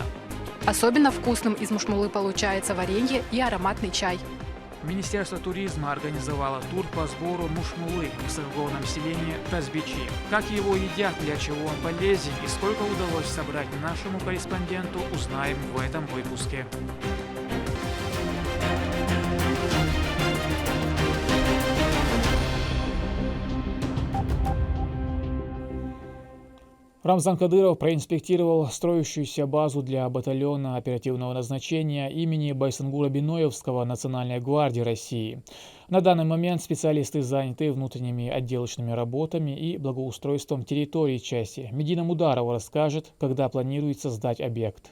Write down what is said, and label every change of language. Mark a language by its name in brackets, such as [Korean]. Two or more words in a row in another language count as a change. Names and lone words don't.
[Russian] Особенно вкусным из мушмулы получается варенье и ароматный чай. Министерство туризма организовало тур по сбору мушмулы в высокогорном селении Тазбичи. Как его едят, для чего он полезен и сколько удалось собрать нашему корреспонденту, узнаем в этом выпуске. Рамзан Кадыров проинспектировал строящуюся базу для батальона оперативного назначения имени Байсангура Биноевского Национальной гвардии России. На данный момент специалисты заняты внутренними отделочными работами и благоустройством территории части. Медина Мударова расскажет, когда планируется сдать объект.